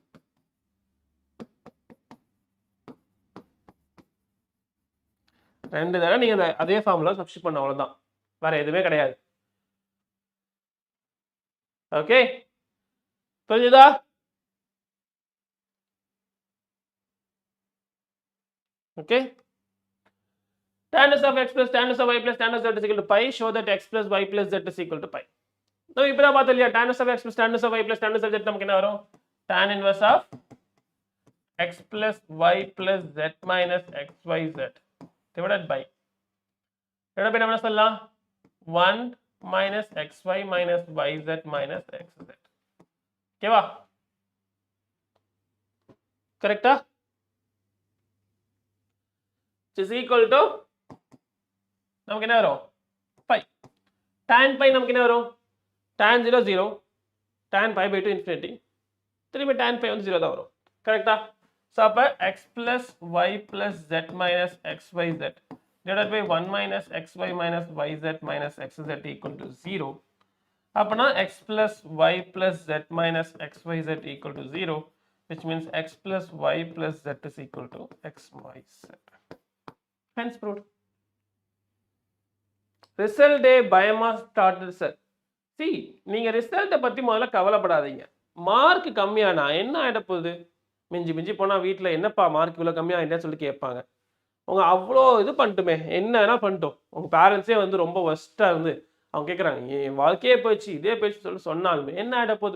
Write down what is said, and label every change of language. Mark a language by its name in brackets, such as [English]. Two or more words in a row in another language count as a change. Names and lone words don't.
[Tamil] ரெண்டு தடவை நீங்க அதே [English] formula substitute [Tamil] பண்ண அவ்வளவுதான் வேற எதுவுமே கிடையாது ஓகே புரியுதா ஓகே [English] tan inverse of x plus tan inverse of y plus tan inverse of z is equal to pi show that x plus y plus z is equal to pi [Tamil] நம்ம இப்பதான் பார்த்தோம் இல்லையா [English] tan inverse of x plus tan inverse of y plus tan inverse of z [Tamil] நமக்கு என்ன வரும் [English] tan inverse of x plus y plus z minus xyz divided by [Tamil] நம்ம என்ன சொல்லலாம் [English] 1 minus xy minus yz minus xz [Tamil] ஓகேவா கரெக்ட்டா [English] is equal to [Tamil] நமக்கு என்ன வரும் [English] pi tan pi [Tamil] நமக்கு என்ன வரும் [English] tan 0 0 tan pi by 2 infinity திரும்பி tan pi [Tamil] வந்து 0 தான் வரும் கரெக்ட்டா சோ அப்ப [English] x plus y plus z minus xyz divided by 1 minus xy minus yz minus xz equal to 0 அப்பனா x plus y plus z minus xyz equal to 0, which means x plus y plus z is equal to xyz. Hence proved. Result day பயமா started sir. See, [Tamil] நீங்க ரிசல்ட்டை பத்தி முதல்ல கவலைப்படாதீங்க. மார்க் கம்மியானா என்ன ஆயிட போகுது? மிஞ்சி மிஞ்சி போனா வீட்டில் என்னப்பா மார்க் இவ்வளோ கம்மியாகிட்டேன்னு சொல்லி கேட்பாங்க. அவங்க அவ்வளோ இது பண்ணிட்டுமே என்ன பண்ணிட்டோம். உங்கள் பேரண்ட்ஸே வந்து ரொம்ப ஒஸ்ட்டாக இருந்து அவங்க கேட்குறாங்க என் வாழ்க்கையே போயிடுச்சு இதே போயிடுச்சு சொன்னாலுமே என்ன ஆகிட போகுது?